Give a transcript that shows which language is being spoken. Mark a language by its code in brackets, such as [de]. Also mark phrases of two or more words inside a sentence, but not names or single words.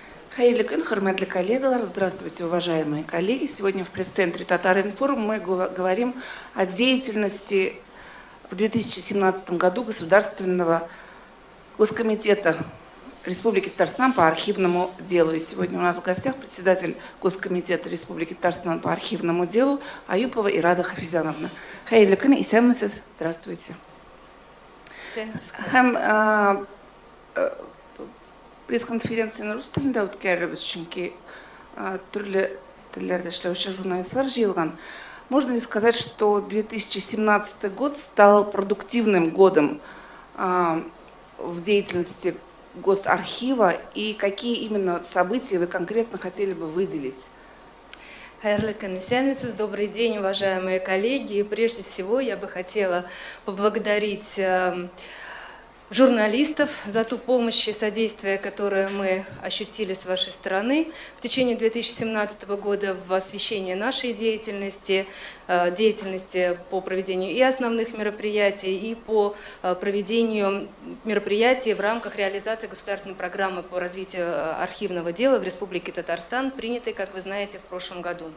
[tt] Хайырлы күн, хөрмәтле коллегалар, [ru] здравствуйте, уважаемые коллеги. Сегодня в пресс-центре Татар-Информ мы говорим о деятельности в 2017 году Государственного Госкомитета Республики Татарстан по архивному делу. И сегодня у нас в гостях председатель Госкомитета Республики Татарстан по архивному делу Аюпова Ирада Хафизановна. [tt] Хайырлы күн, исәнмесез? Здравствуйте. Пресс-конференцияны рус тілінде өткәрбез, чөнки түрлі телләрдә эшләүче журналистлар җыелган. [ru] Можно ли сказать, что 2017 год стал продуктивным годом в деятельности Госархива, и какие именно события вы конкретно хотели бы выделить? [tt] Хайырлы күн, исәнмесез, [ru] добрый день, уважаемые коллеги. И прежде всего я бы хотела поблагодарить журналистов за ту помощь и содействие, которое мы ощутили с вашей стороны в течение 2017 года в освещении нашей деятельности, деятельности по проведению и основных мероприятий, и по проведению мероприятий в рамках реализации государственной программы по развитию архивного дела в Республике Татарстан, принятой, как вы знаете, в прошлом году.